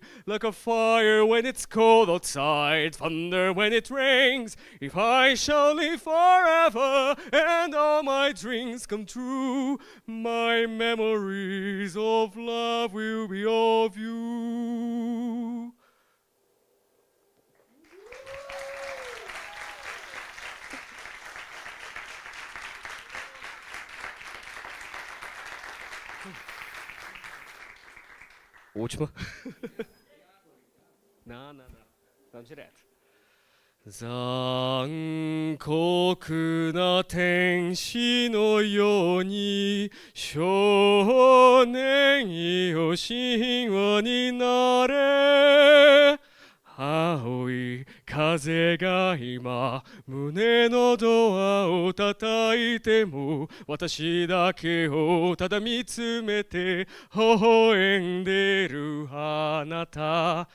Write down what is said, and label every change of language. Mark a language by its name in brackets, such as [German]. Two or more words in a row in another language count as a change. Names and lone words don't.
[English] Like a fire when it's cold outside, thunder when it rains. If I shall live forever and all my dreams come true, my memories of love will be of you. [Portuguese] Última. Não. Vamos direto. [Japanese] 残酷な天使のように少年よ神話になれ。青い風が今胸のドアを叩いても私だけをただ見つめて微笑んでるあなた。